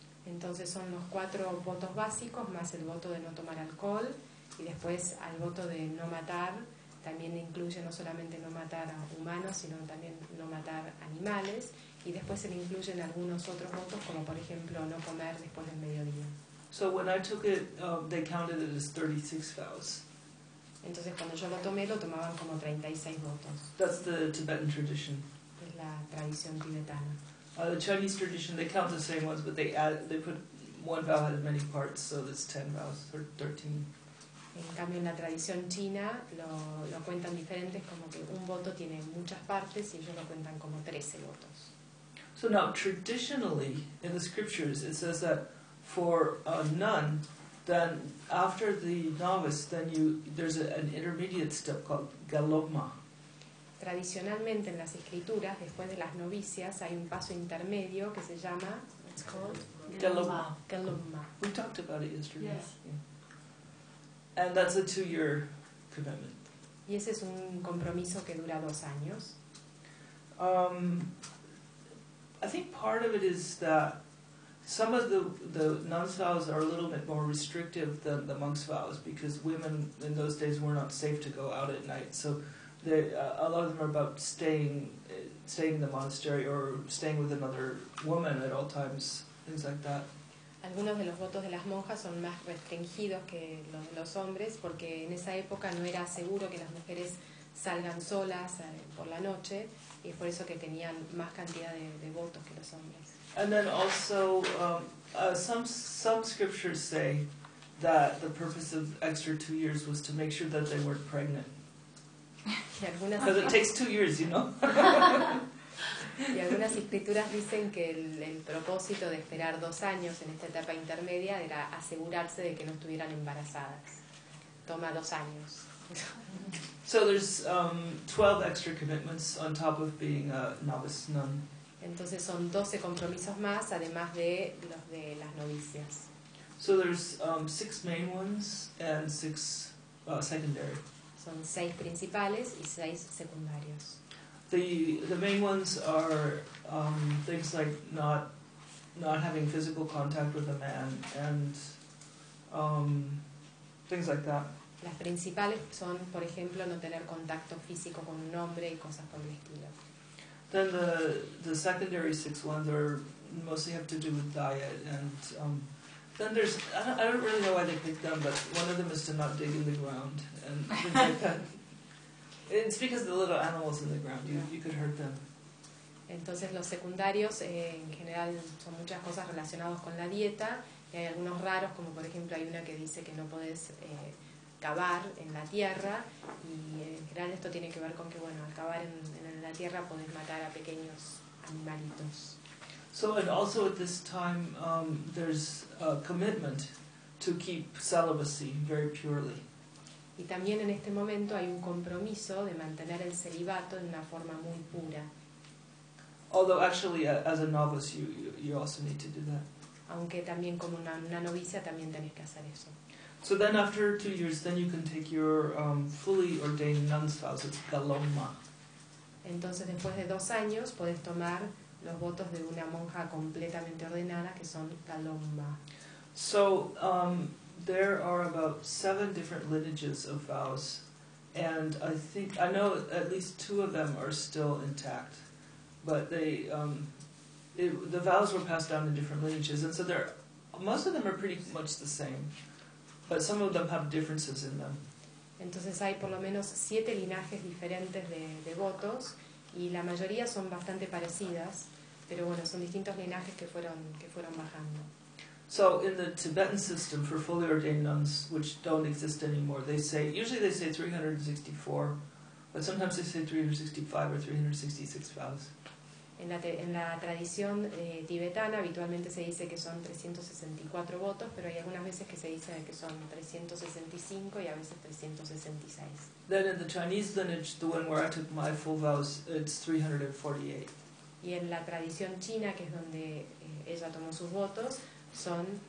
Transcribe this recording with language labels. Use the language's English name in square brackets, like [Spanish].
[Spanish] Entonces son los cuatro votos básicos más el voto de no tomar alcohol. Y después al voto de no matar también incluye no solamente no matar a humanos sino también no matar animales, y después se le incluyen algunos otros votos como por ejemplo no comer después del mediodía. [English] So when I took it, they counted it as 36 vows. [Spanish] Entonces cuando yo lo tomé lo tomaban como 36 votos. [English] That's the Tibetan tradition. [Spanish] Es la tradición tibetana. [English] The Chinese tradition, they count the same ones, but they put one vow had many parts, so that's 10 vows or 13. [Spanish] En cambio, en la tradición china lo cuentan diferentes, como que un voto tiene muchas partes y ellos lo cuentan como 13 votos. [English] So now, traditionally, in the scriptures, it says that for a nun, then after the novice, then there's an intermediate step called galopma. [Spanish] Tradicionalmente, en las escrituras, después de las novicias, hay un paso intermedio que se llama, [English] it's called galopma. Galopma. We talked about it yesterday. Yes. Yeah. And that's a 2-year commitment. [Spanish] Y ese es un compromiso que dura 2 años. [English] I think part of it is that some of the nuns' vows are a little bit more restrictive than the monks' vows, because women in those days were not safe to go out at night. So a lot of them are about staying in the monastery or staying with another woman at all times, things like that. [Spanish] Algunos de los votos de las monjas son más restringidos que los de los hombres, porque en esa época no era seguro que las mujeres salgan solas por la noche, y es por eso que tenían más cantidad de votos que los hombres. [English] And then also, some scriptures say that the purpose of extra 2 years was to make sure that they weren't pregnant. Because it takes 2 years, you know? [Spanish] Y algunas escrituras dicen que el propósito de esperar 2 años en esta etapa intermedia era asegurarse de que no estuvieran embarazadas. Toma 2 años. [English] So there's 12 extra commitments on top of being a novice nun. [Spanish] Entonces son 12 compromisos más, además de los de las novicias. [English] So there's 6 main ones and 6 secondary. [Spanish] Son 6 principales y 6 secundarios. [English] The main ones are things like not having physical contact with a man and things like that. [Spanish] Las principales son, por ejemplo, no tener contacto físico con un hombre y cosas por el estilo. [English] Then the secondary 6 ones are mostly have to do with diet, and then there's I don't really know why they picked them, but one of them is to not dig in the ground and things like that. It's because of the little animals in the ground. You could hurt them. [Spanish] Entonces los secundarios en general son muchas cosas relacionadas con la dieta. Y hay algunos raros, como por ejemplo hay una que dice que no puedes cavar en la tierra. Y en general esto tiene que ver con que bueno, al cavar en la tierra puedes matar a pequeños animalitos. [English] So and also at this time there's a commitment to keep celibacy very purely. [Spanish] Y también en este momento hay un compromiso de mantener el celibato de una forma muy pura. [English] Although actually as a novice you also need to do that. [Spanish] Aunque también como una novicia también tenés que hacer eso. [English] So then after 2 years then you can take your fully ordained nun's vows, it's galopma. [Spanish] Entonces después de 2 años podés tomar los votos de una monja completamente ordenada que son galopma. [English] So there are about 7 different lineages of vows, and I know at least 2 of them are still intact, but the vows were passed down in different lineages, and so most of them are pretty much the same, but some of them have differences in them. [Spanish] Entonces hay por lo menos 7 linajes diferentes de votos, y la mayoría son bastante parecidas, pero bueno, son distintos linajes que fueron bajando. [English] So in the Tibetan system for fully ordained nuns, which don't exist anymore, usually they say 364, but sometimes they say 365 or 366 vows. [Spanish] En la tradición tibetana habitualmente se dice que son 364 votos, pero hay algunas veces que se dice que son 365 y a veces 366. [English] Then in the Chinese lineage, the one where I took my full vows, it's 348. [Spanish] Y en la tradición china, que es donde ella tomó sus votos, son